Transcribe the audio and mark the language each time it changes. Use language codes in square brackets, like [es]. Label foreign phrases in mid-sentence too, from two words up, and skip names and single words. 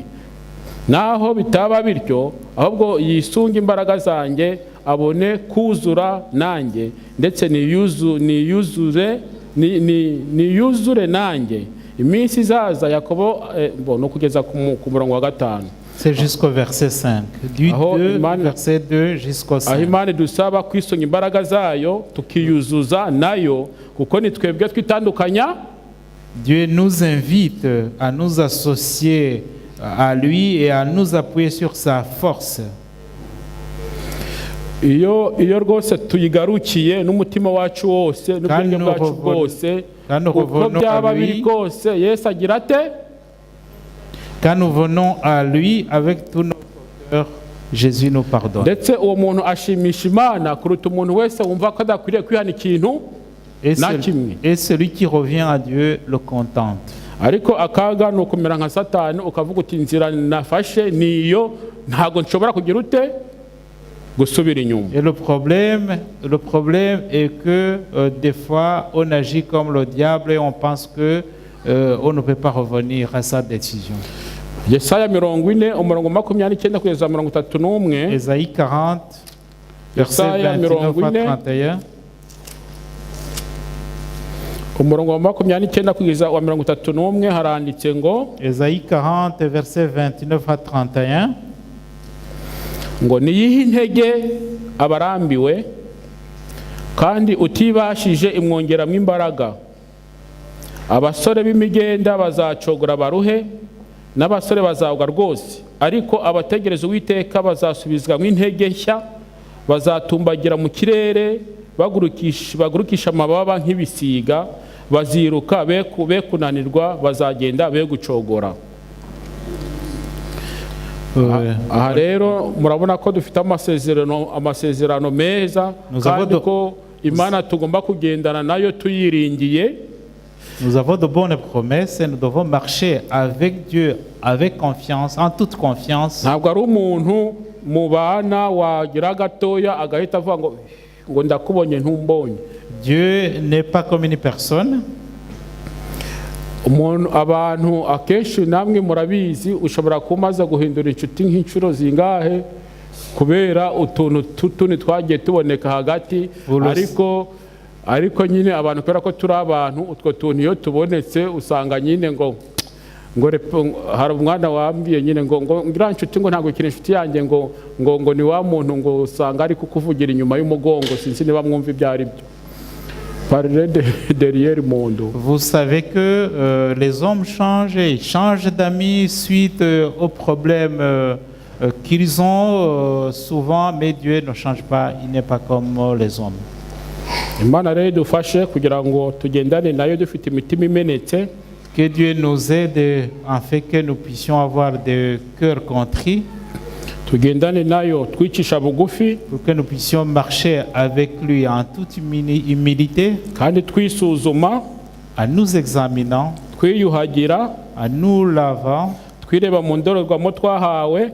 [rw] Naho bitaba bityo, ahubwo yisunga imbaraga zanjye, abone kuzura nanjye, ndetse niyuzure nanjye iminsi izaza. Yakobo no kugeza ku murongo wa 5. [fr] C'est jusqu'au verset 5. Du 2, verset 2 jusqu'au 5. [rw] Aho Imana dusaba kwisunga imbaraga zayo tukiyuzuza nayo, kuko ni twebwe twitandukanya. [fr] Dieu nous invite à nous associer à lui et à nous appuyer sur sa force. [rw] Iyo rwose tuyigarukiye n'umutima wacu wose n'ubwenge bwacu bwose, uko byaba biri kose, Yesu agira ate? [fr] Quand nous venons à lui avec tout notre cœur, Jésus nous pardonne. [rw] Ndetse uwo muntu ashimisha Imana kuruta umuntu wese wumva ko adakwiriye kwihana ikintu na kimwe. [fr] Et celui qui revient à Dieu le contente. [rw] Ariko akaga ni ukumera nka Satani ukavuga uti inzira nafashe niyo, ntago nshobora kugira ute gusubira inyuma. [fr] Et le problème est que des fois on agit comme le diable et on pense que on ne peut pas revenir à sa décision. [rw] Yesaya 40 umurongo 29 kugeza 31. [fr] Ésaïe 40 verset 29 à 31. [rw] Umurongo wa 29 kugeza wa 31 haranditse ngo [fr] Ésaïe 40 verset 29 à 31. [rw] ngo niyihe intege abarambiwe kandi utibashije imwongeramo imbaraga. Abasore b'imigenda bazacogora baruhe, n'abasore bazagwa rwose, ariko abategereza Uwiteka bazasubizwa nk'intege nshya, bazatumbagira mu kirere bagurukisha amababa nk'ibisiga, baziruka be kunanirwa, bazagenda be gucogora. Aha rero murabona ko dufite amasezerano meza, kandi ko Imana tugomba kugendana nayo tuyiringiye. [fr] Nous avons de bonnes promesses et nous devons marcher avec Dieu avec confiance, en toute confiance. [rw] Ntabwo ari umuntu mubana wagira gatoya agahita avuga ngo ndakubonye ntumbonye. [fr] Dieu n'est pas comme une personne. [rw] Abantu akenshi namwe murabizi, ushobora kumaza guhindura inshuti nk'inshuro zingahe kubera utuntu twagiye tuboneka hagati, ariko nyine abantu kubera ko turi abantu, utwo tuntu iyo tubonetse usanga nyine ngo ngo hari umwana wambwiye nyine ngo ngira nshuti ngo ntabwo kiri inshuti yanjye ngo ni wa muntu ngo usanga ari kukuvugira inyuma y'umugongo sinzi niba mwumva ibyo ari byo. [fr] Parler derrière monde. Vous savez que les hommes changent, ils changent d'amis suite aux problèmes qu'ils ont souvent, mais Dieu ne change pas, il n'est pas comme les hommes. [rw] Imana rero idufashe kugira ngo tugendane nayo dufite imitima imenetse. [fr] Que Dieu nous aide en fait que nous puissions avoir des cœurs contrits. [rw] Tugendane nayo twicisha bugufi. [fr] Pour que nous puissions marcher avec lui en toute humilité. [rw] Kandi twisuzuma. [fr] En nous examinant. [rw] Twiyuhagira. [fr] En nous lavant. [rw] Twireba mu ndorerwamo twahawe.